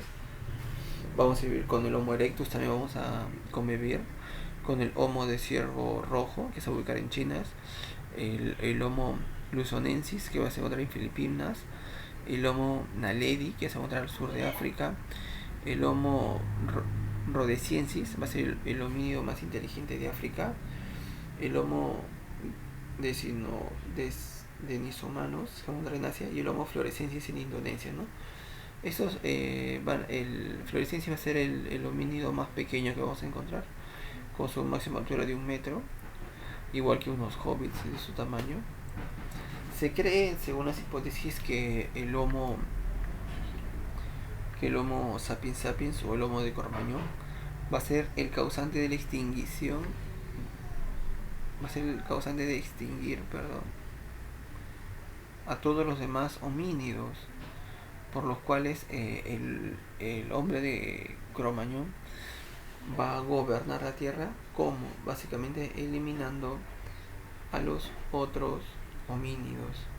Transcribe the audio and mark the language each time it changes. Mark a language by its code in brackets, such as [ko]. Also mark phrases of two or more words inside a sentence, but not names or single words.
[es] Vamos a vivir con el Homo erectus, también vamos a convivir con el Homo de ciervo rojo, que se va a ubicar en China, el Homo luzonensis, que va a se encontrar en Filipinas, el Homo naledi, que se va a encontrar al sur de África, el Homo rhodesiensis, va a ser el homínido más inteligente de África, el Homo denisovanos, que se encuentra en Asia, y el Homo floresiensis en Indonesia, ¿no? El floresiensis va a ser el homínido más pequeño que vamos a encontrar, con su máxima altura de 1 metro, igual que unos hobbits de su tamaño. Se cree, según las hipótesis, que el Homo sapiens sapiens, o el Homo de Cro-Magnon, va a ser el causante de la extinción, a todos los demás homínidos, por los cuales el hombre de Cro-Magnon va a gobernar la Tierra, como básicamente eliminando a los otros homínidos.